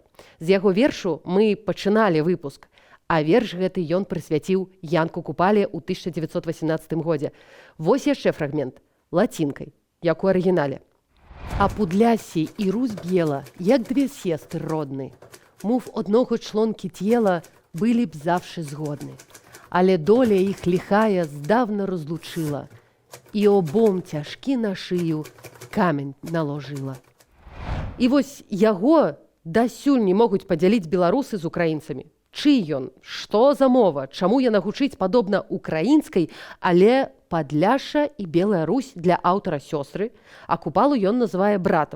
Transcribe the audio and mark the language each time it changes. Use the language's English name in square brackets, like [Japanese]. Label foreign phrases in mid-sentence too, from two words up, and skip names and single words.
[Belarusian] З яго вершу мы пачыналі выпуск. А верш гэты ён прысвяціў Янку Купале ў 1918 годзе. Вось яшчэ фрагмент, лацінкай, як у арыгінале. [Ukrainian] А Пудлясі і Русь б'ела, як две сестры родны. Мов одного члонки тіла были б завше згодны. Але доля їх лихая здавна розлучила, і обом тяжкі на шию камень наложила. [Belarusian] І вось яго дасюль не могуць падзяліць беларусы з украінцамі. Чый ён? Што за мова? Чаму яна гучыць падобна украінскай, але Падляша і Белая Русь для аўтара сёстры, а Купалу ён называе братам.